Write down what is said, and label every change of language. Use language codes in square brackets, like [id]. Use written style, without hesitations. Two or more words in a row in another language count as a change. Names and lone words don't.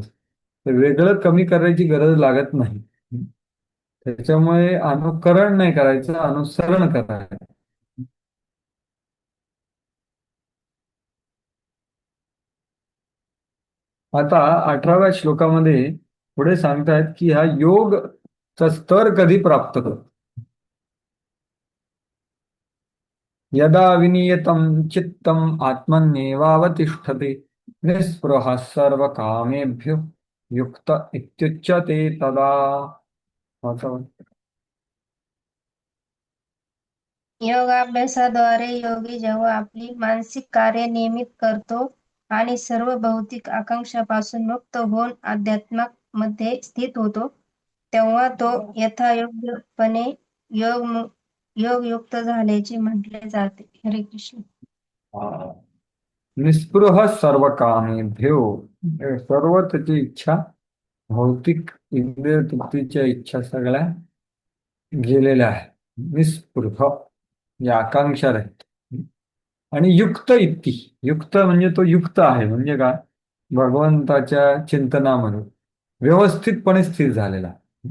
[mr] वेगळं कमी करायची गरज लागत नाही. त्याच्यामुळे अनुकरण नाही करायचं, अनुसरण करायचं. आता 18व्या श्लोकामध्ये पुढे सांगतायत की हा योगचा स्तर कधी प्राप्त करतो. [sa] यदा विनियतं चित्तम आत्मन्येवावतिष्ठते निःस्पृहः सर्वकामेभ्यो युक्त इत्युच्यते तदा. [mr] योगाभ्यासाद्वारे योगी जेव्हा आपली मानसिक कार्य नियमित करतो आणि सर्व भौतिक आकांक्षापासून मुक्त होऊन अध्यात्मात मध्ये स्थित होतो, तेव्हा तो यथायोग्यपणे योगयुक्त झाल्याचे म्हटले जाते. [sa] हरे कृष्ण. [mr] हा. [sa] निस्पृह सर्व कामेभ्यो, [mr] म्हणजे सर्व त्याची इच्छा, भौतिक इंद्रिय तृप्तीच्या इच्छा सगळ्या गेलेल्या आहेत. निस्पृह या आकांक्षा रहित. आणि युक्त इत्ती, युक्त म्हणजे तो युक्त आहे, म्हणजे काय, भगवंताच्या चिंतनामध्ये व्यवस्थितपणे स्थिर झालेला आहे.